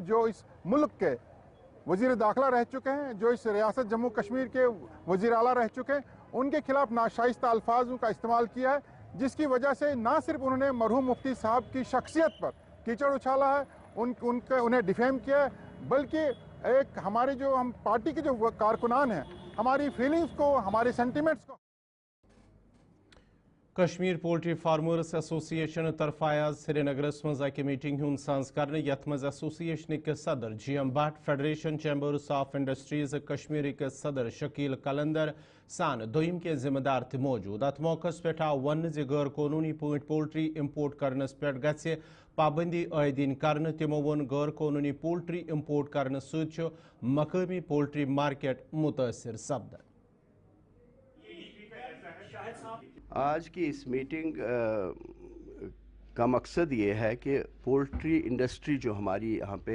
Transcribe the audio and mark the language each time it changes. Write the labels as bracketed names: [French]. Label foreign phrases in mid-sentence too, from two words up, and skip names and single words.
[Urdu] جو اس ملک کے وزیر داخلہ رہ چکے ہیں، جو اس ریاست جموں کشمیر کے وزیر اعلیٰ رہ چکے ہیں، ان کے خلاف ناشائستہ الفاظوں کا استعمال کیا ہے، جس کی وجہ سے نہ صرف انہوں نے مرحوم مفتی صاحب کی شخصیت پر کیچڑ اچھالا ہے، انہیں ڈیفیم کیا ہے، بلکہ ایک ہمارے جو ہم پارٹی کے جو کارکنان ہیں، ہماری فیلنگز کو، ہمارے سینٹیمنٹس کو۔ [Kashmiri] کشمیر پولٹری فارمرز ایسوسی ایشن طرف آز سری نگرس مز اکہ میٹنگ ہند ساز کرنے، یت مز ایسوسیشنک صدر جی ایم بٹ، فیڈریشن چیمبرز آف انڈسٹریز کشمیرک صدر شکیل قلندر سان دویم کے ذمہ دار تہ موجود۔ ات موقع پہ آو ون غیر قانونی پٲٹھۍ [English] poultry import [Kashmiri] کرنس پہ گژھِ پابندی عائدین کرنے۔ تمو وون غیر قانونی [English] poultry import [Kashmiri] کرنے ست مقامی پولٹری مارکیٹ متاثر سپدان۔ [Urdu] آج کی اس میٹنگ کا مقصد یہ ہے کہ [English] poultry industry [Urdu] جو ہماری یہاں پہ